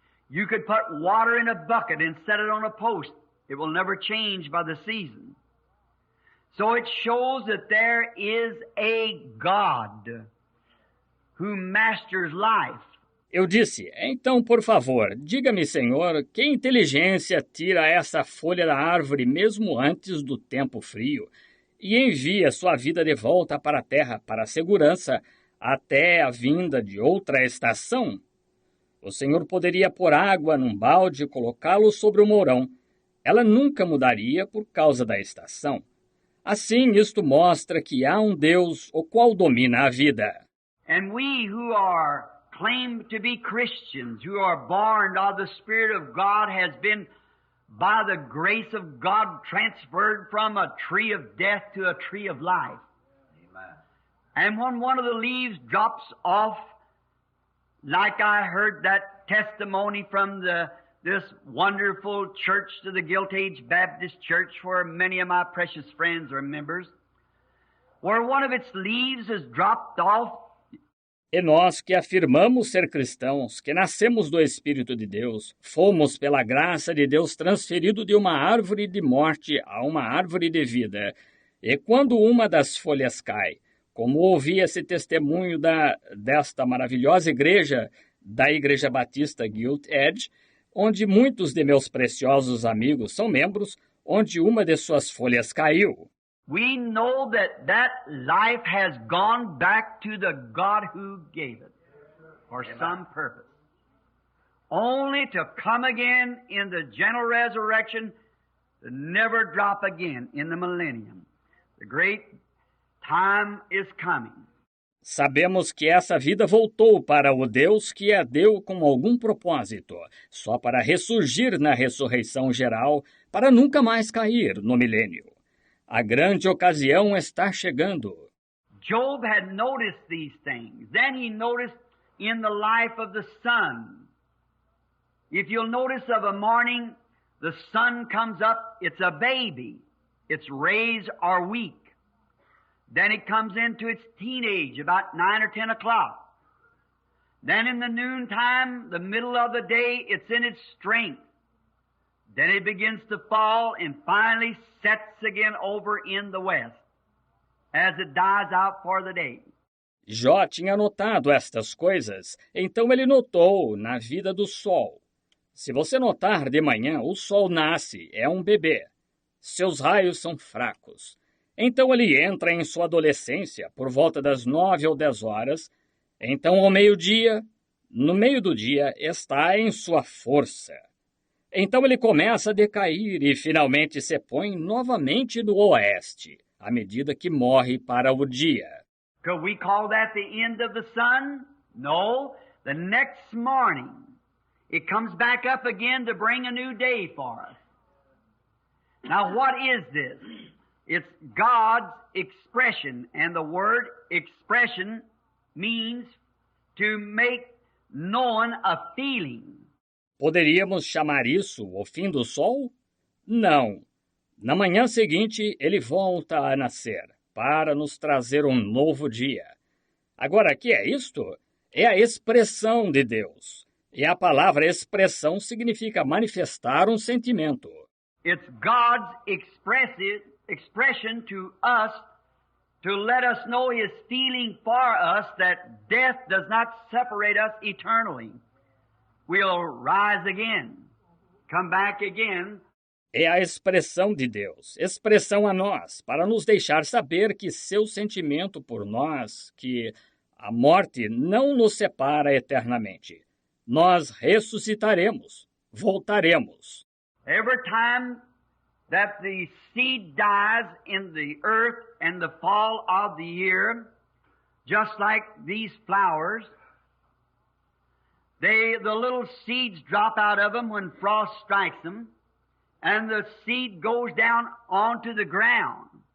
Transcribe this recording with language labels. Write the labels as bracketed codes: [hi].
[en] You could put water in a bucket and set it on a post. It will never change by the season. So it shows that there is a God who masters life. [pt] Eu disse, então, por favor, diga-me, Senhor, que inteligência tira essa folha da árvore mesmo antes do tempo frio e envia sua vida de volta para a terra para a segurança até a vinda de outra estação? O Senhor poderia pôr água num balde e colocá-lo sobre o mourão. Ela nunca mudaria por causa da estação. Assim, isto mostra que há um Deus o qual domina a vida. [en] And we who are claimed to be Christians, who are born of the Spirit of God, has been, by the grace of God, transferred from a tree of death to a tree of life. Amen. And when one of the leaves drops off, like I heard that testimony from this wonderful church to the Gilt Age Baptist Church, where many of my precious friends are members, where one of its leaves has dropped off. [pt] E nós que afirmamos ser cristãos, que nascemos do Espírito de Deus, fomos pela graça de Deus transferido de uma árvore de morte a uma árvore de vida. E quando uma das folhas cai, como ouvi esse testemunho desta maravilhosa igreja, da Igreja Batista Gilt Edge, onde muitos de meus preciosos amigos são membros, onde uma de suas folhas caiu. [en] We know that life has gone back to the God who gave it for some purpose. Only to come again in the general resurrection, to never drop again in the millennium. The great time is coming. [pt] Sabemos que essa vida voltou para o Deus que a deu com algum propósito, só para ressurgir na ressurreição geral, para nunca mais cair no milênio. A grande ocasião está chegando. [en] Job had noticed these things. Then he noticed in the life of the sun. If you'll notice of a morning, the sun comes up, it's a baby. Its rays are weak. Then it comes into its teenage about 9 or 10 o'clock. Then in the noontime, the middle of the day, it's in its strength. Then it begins to fall and finally sets again over in the west as it dies out for the day. [pt] Jó tinha notado estas coisas, então ele notou na vida do sol. Se você notar de manhã, o sol nasce, é um bebê. Seus raios são fracos. Então ele entra em sua adolescência por volta das 9 ou 10 horas. Então ao meio-dia, no meio do dia, está em sua força. Então ele começa a decair e finalmente se põe novamente no oeste, à medida que morre para o dia. [en] Could we call that the end of the sun? No. The next morning, it comes back up again to bring a new day for us. Now what is this? It's God's expression, and the word expression means to make known a feeling. [pt] Poderíamos chamar isso o fim do sol? Não. Na manhã seguinte, ele volta a nascer, para nos trazer um novo dia. Agora, o que é isto? É a expressão de Deus. E a palavra expressão significa manifestar um sentimento. [en] It's God's expression to us to let us know His feeling for us that death does not separate us eternally. We'll rise again, come back again. [pt] É a expressão de Deus, expressão a nós, para nos deixar saber que seu sentimento por nós, que a morte não nos separa eternamente. Nós ressuscitaremos, voltaremos. [en] Every time that the seed dies in the earth and the fall of the year, just like these flowers, the little seeds drop out of them when frost strikes them, and the seed goes down onto the ground.